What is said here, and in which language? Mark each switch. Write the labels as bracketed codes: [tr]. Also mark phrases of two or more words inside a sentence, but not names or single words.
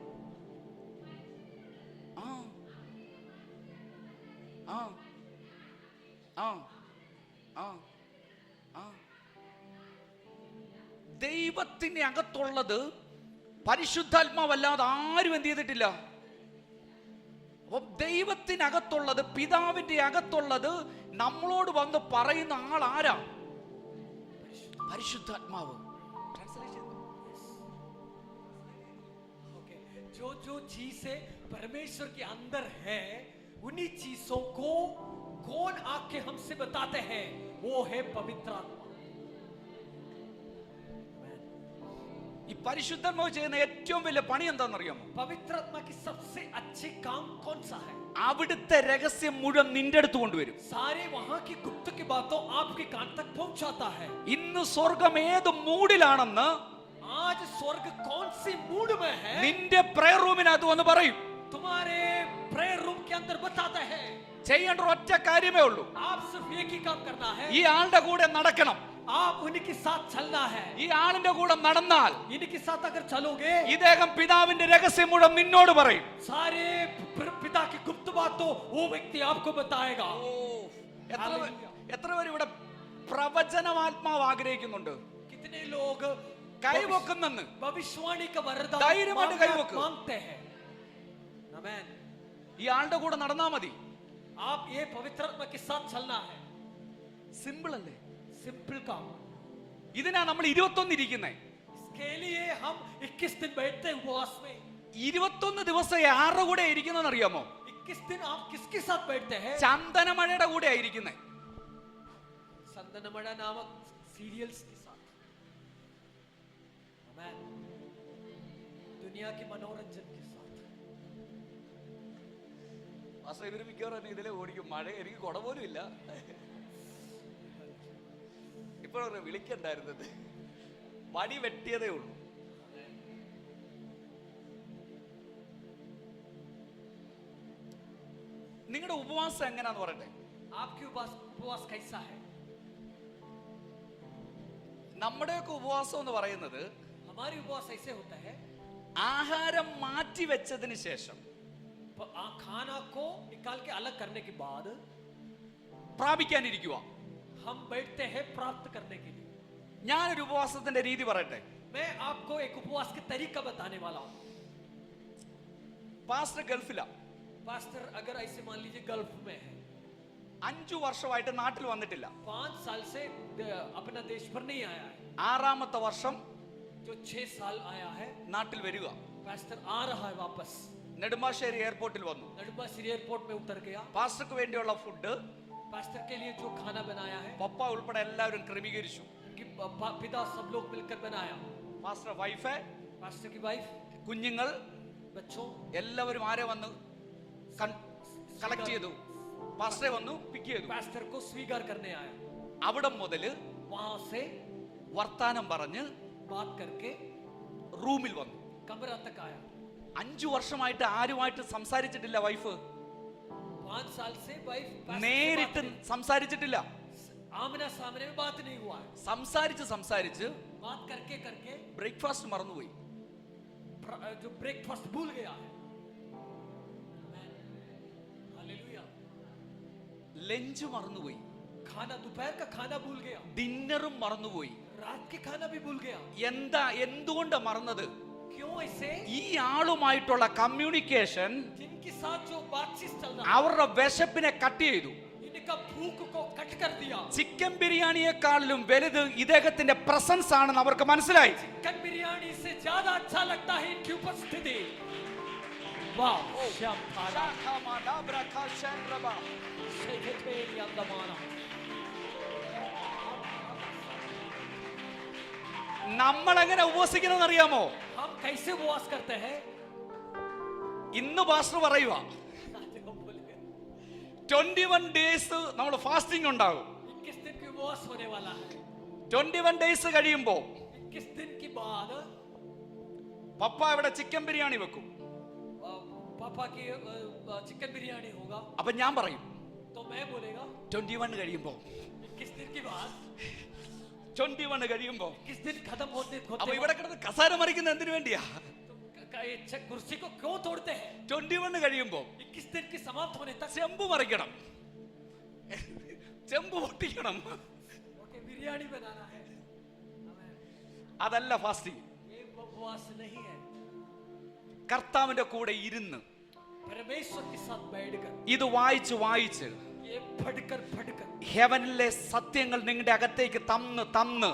[ml] ആ ആ ആ ആ ആ ദൈവത്തിന്റെ അകത്തുള്ളത് പരിശുദ്ധാത്മാവല്ലാതെ ആരും എന്ത് ചെയ്തിട്ടില്ല. ദൈവത്തിനകത്തുള്ളത്, പിതാവിന്റെ അകത്തുള്ളത് നമ്മളോട് വന്ന് പറയുന്ന ആൾ ആരാ? പരിശുദ്ധാത്മാവ്. [hi] जो जो चीजें परमेश्वर के अंदर है, उन्हीं चीजों को कौन आके हमसे बताते हैं? वो है पवित्र आत्मा। [ml] ഈ പരിശുദ്ധാത്മാവ് ചെയ്യുന്ന ഏറ്റവും വലിയ പണി എന്താണെന്നറിയാമോ? [hi] पवित्र आत्मा की सबसे अच्छी काम कौन सा है? [ml] അവിടുത്തെ രഹസ്യം മുഴുവൻ നിന്റെ അടുത്ത് കൊണ്ടുവരും. [hi] सारे वहां की गुप्त की बातों आपके कान तक पहुंचाता है. [ml] ഇന്ന് സ്വർഗം ഏത് മൂഡിലാണെന്ന് [hi] आज स्वर्ग कौन सी मूड में है, [ml] നിന്റെ പ്രയർ റൂമിനകത്ത് വന്ന് പറയും. [hi] तुम्हारे [en] prayer room [hi] के अंदर बताते हैं. [ml] ചെയ്യേണ്ട ഒറ്റ കാര്യമേ ഉള്ളൂ. [hi] आप सिर्फ एक ही काम करना है. [ml] ഈ ആളുടെ കൂടെ നടക്കണം. [hi] आप उनके साथ चलना है. [ml] ഈ ആളിന്റെ കൂടെ നടന്നാൽ [hi] इनके साथ अगर चलोगे, [ml] ഇദ്ദേഹം പിതാവിന്റെ രഹസ്യം മുഴുവൻ നിന്നോട് പറയും. [hi] सारे पिता की गुप्त बातों वो व्यक्ति आपको बताएगा. [ml] എത്ര പേര് ഇവിടെ പ്രവചനമാത്മാവ് ആഗ്രഹിക്കുന്നുണ്ട്? [hi] कितने लोग [ml] കൈവെക്കുന്നെന്ന് [hi] भविष्यवाणी का वरदान [ml] ധൈര്യമായിട്ട് കൈവെക്ക്. [hi] मांगते हैं. आमीन. [ml] ഈ ആളുടെ കൂടെ നടന്നാ മതി. [hi] आप ये पवित्र आत्मा के साथ चलना है. [ml] സിമ്പിൾ അല്ലേ? [hi] सिंपल काम. [ml] ഇതിനാ നമ്മൾ 21 ഇരിക്കുന്നേ. [hi] इसके लिए हम 21 दिन बैठते हैं उपवास में. [ml] 21 ദിവസം ആരുടെ കൂടെ ഇരിക്കുന്നതെന്ന് അറിയാമോ? [hi] 21 दिन आप किसके साथ बैठते हैं? [ml] ചന്ദനമഴയുടെ കൂടെ ആയിരിക്കുന്നേ. [hi] संदनमड़ा नामक सीरियल्स के साथ. आमीन. दुनिया के मनोरंजन के साथ. [ml] ഇവര് മിക്കവാറും ഇതിലെ ഓടിക്കും. മഴ എനിക്ക് കുട പോലും ഇല്ല. ഇപ്പോഴൊരു വിളിക്കണ്ടായിരുന്നത്, വടി വെട്ടിയതേ ഉള്ളൂ. നിങ്ങളുടെ ഉപവാസം എങ്ങനെയാന്ന് പറയട്ടെ. [hi] आपकी उपवास कैसा है? [ml] നമ്മുടെയൊക്കെ ഉപവാസം എന്ന് പറയുന്നത് [hi] हमारी उपवास ऐसे होता है, [ml] ആഹാരം മാറ്റി വെച്ചതിന് ശേഷം [hi] खाना को निकाल के अलग करने के बाद [ml] പ്രാപിക്കാനിരിക്കുക. [hi] हम बैठते हैं प्राप्त करने के लिए. [ml] ഞാനൊരു ഉപവാസത്തിന്റെ രീതി പറയട്ടെ. [hi] मैं आपको एक उपवास के तरीका बताने वाला हूं. [ml] പാസ്റ്റർ ഗൾഫിലാ. [hi] पास्टर अगर ऐसे मान लीजिए गल्फ में है, [ml] 5 വർഷമായിട്ട് നാട്ടിൽ വന്നിട്ടില്ല. [hi] 5 साल से अपना देश पर नहीं आया है. [ml] 6ാമത്തെ വർഷം [hi] जो 6 साल आया है, [ml] നാട്ടിൽ വരിക. [hi] पास्टर आ रहा है वापस. [ml] നെടുമ്പാശ്ശേരി എയർപോർട്ടിൽ വന്നു. [hi] नडुम्बाश्री एयरपोर्ट में उतर गया. [ml] പാസ്റ്റർക്ക് വേണ്ടിയുള്ള ഫുഡ് [hi] पास्टर के लिए जो खाना बनाया है, [ml] പപ്പ ഉൾപ്പെടെ എല്ലാവരും ക്രമീകരിച്ചു. [hi] उनकी पिता सब लोग मिलकर बनाया. [en] pastor wife, [hi] पास्टर की वाइफ, [ml] കുഞ്ഞുങ്ങൾ [hi] बच्चों, [ml] എല്ലാവരും ആരെ വന്നു കളക്ട് ചെയ്തു. പാസ്റ്ററെ വന്നു പിക്ക് ചെയ്തു. [hi] पास्टर को स्वीकार करने आया. [ml] അവിടെ മുതൽ [hi] वहां से [ml] വർത്താനം പറഞ്ഞ് [hi] बात करके [ml] റൂമിൽ വന്നു. [hi] कमरा तक आया. [ml] 5 വർഷമായിട്ട് ആരുമായിട്ട് സംസാരിച്ചിട്ടില്ല വൈഫ്. [hi] 5 साल से वाइफ [ml] നേരിട്ട് സംസാരിച്ചിട്ടില്ല. [hi] आमना सामने में बात नहीं हुआ है. [ml] സംസാരിച്ച് [hi] बात करके करके [ml] ബ്രേക്ക്ഫാസ്റ്റ് മറന്നുപോയി. [hi] जो ब्रेकफास्ट भूल गया है. हालेलुया. [ml] ലഞ്ച് മറന്നുപോയി. [hi] खाना, दोपहर का खाना भूल गया. [ml] ഡിന്നറും മറന്നുപോയി. [hi] रात के खाना भी भूल गया. [ml] എന്തുകൊണ്ടാ മറന്നത്? [hi] क्यों ऐसे? [ml] ഈ ആളുമായിട്ടുള്ള കമ്മ്യൂണിക്കേഷൻ [hi] जिनके साथ जो बातचीत चल रहा है, [ml] അവരുടെ വിശപ്പിനെ കട്ട് ചെയ്തു. [hi] इनका भूख को कट कर दिया. [ml] ചിക്കൻ ബിരിയാണിയെക്കാളും വലുത് ഇദ്ദേഹത്തിന്റെ പ്രസൻസ് ആണെന്ന് അവർക്ക് മനസ്സിലായി. [hi] चिकन बिरयानी से ज्यादा अच्छा लगता है इनकी उपस्थिति. वाह. [ml] നമ്മൾ എങ്ങനെ ഉപവസിക്കണമെന്ന് അറിയാമോ? [hi] हम कैसे उपवास करते हैं? [ml] ഇന്ന് പാസ്റ്റർ പറയുക 21 ഡേയ്സ് നമ്മൾ ഫാസ്റ്റിംഗ് ഉണ്ടാകും. [hi] 21 दिन की उपवास होने वाला है. [ml] 21 ഡേയ്സ് കഴിയുമ്പോ [hi] 21 दिन के बाद [ml] പപ്പ ഇവിടെ ചിക്കൻ ബിരിയാണി വെക്കും. [hi] पापा की चिकन बिरयानी होगा. [ml] അപ്പൊ ഞാൻ പറയും [hi] तो मैं बोलेगा [ml] 21 കഴിയുമ്പോ [hi] 21 दिन के बाद [ml] 21 കഴിയുമ്പോ [hi] 21 दिन खत्म होते [ml] അപ്പൊ ഇവിടെ കിടന്ന് കസാര മറിക്കുന്ന എന്തിനു വേണ്ടിയാ? [hi] कुर्सी को क्यों तोड़ते हैं? [ml] 21 കഴിയുമ്പോ [hi] 21 दिन की समाप्त होने तक [ml] ചെമ്പ് മറിക്കണം, ചെമ്പ് പൊട്ടിക്കണം. [hi] ओके, बिरयानी बनाना है. [ml] അതല്ല ഫാസ്റ്റിംഗ്. [hi] ये उपवास नहीं है. [ml] കർത്താവിന്റെ കൂടെ ഇരുന്ന് [hi] परमेश्वर के साथ बैठकर [ml] ഇത് വായിച്ച് വായിച്ച് [hi] ये पढ़कर [ml] ഹെവനിലെ സത്യങ്ങൾ നിങ്ങളുടെ അകത്തേക്ക് തന്ന്